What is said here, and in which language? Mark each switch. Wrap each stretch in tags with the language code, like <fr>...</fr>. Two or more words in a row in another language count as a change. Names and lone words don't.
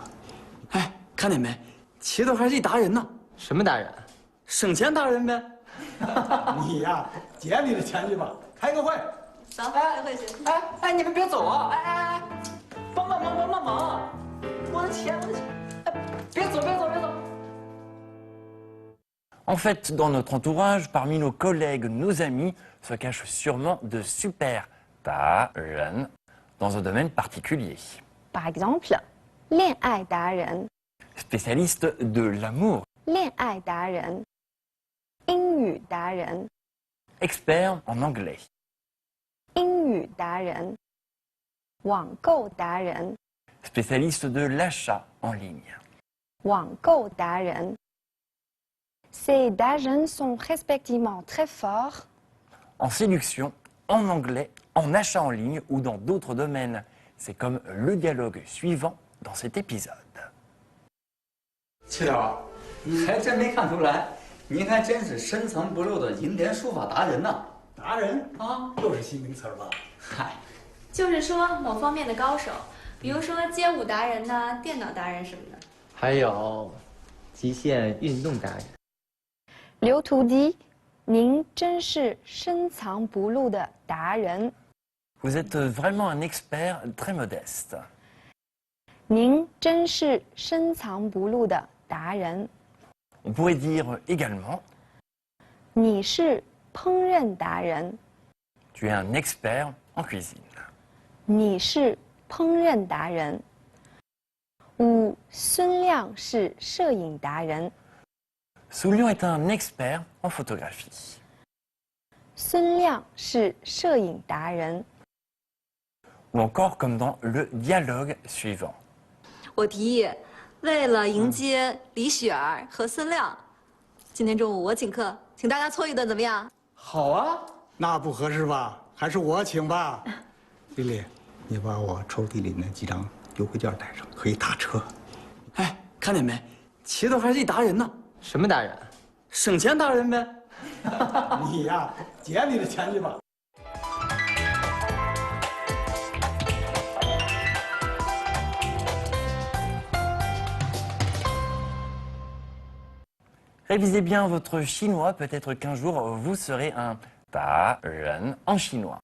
<zh>哎，看见没？齐头还是一达人呢。什么达人？省钱达人呗。你呀，捡你的钱去吧，开个会。走，开会去。哎，你们别走啊！哎，帮帮忙！我的钱！别走！</zh> <fr>En fait, dans notre entourage, parmi nos collègues, nos amis, se cachent sûrement de super darren dans un domaine particulier. Par exemple,</fr> <zh>恋爱达人,</zh> <fr>Spécialiste de l'amour,</fr> <zh>恋爱达人, 英语达人,</zh> <fr>expert en anglais,</fr> <zh>英语达人, 网购达人,</zh> <fr>spécialiste de l'achat en ligne.</fr> <zh>网购达人.</zh> <fr>Ces darren sont respectivement très forts en séduction, en anglais, en achat en ligne ou dans d'autres domaines. C'est comme le dialogue suivant dans cet épisode.</fr> <zh>齐头，还真没看出来，您还真是深藏不露的银联书法达人呢。达人啊，又是新名词吧？嗨，就是说某方面的高手，比如说街舞达人呐、电脑达人什么的。还有极限运动达人。刘图dit, 您真是深藏不露的达人。</zh> <fr>Vous êtes vraiment un expert très modeste.</fr> <zh>您真是深藏不露的达人。</zh> <fr>On pourrait dire également</fr> <zh>你是烹饪达人。</zh> <fr>tu es un expert en cuisine.</fr> <zh>你是烹饪达人。五，孙亮是摄影达人。</zh> <fr>Soulian est un expert en photographie.</fr> <zh>孙亮是摄影达人。</zh> <fr>Ou encore comme dans le dialogue suivant.</fr> <zh>我提议，为了迎接李雪儿和孙亮，今天中午我请客，请大家搓一顿，怎么样？好啊，那不合适吧？还是我请吧。丽丽，你把我抽屉里那几张优惠券带上，可以打车。哎，看见没？齐头还是一达人呢。什么达人？省钱达人呗。你呀，捡你的钱去吧。</zh> <fr>Révisez bien votre chinois, peut-être qu'un jour vous serez un darren en chinois.</fr>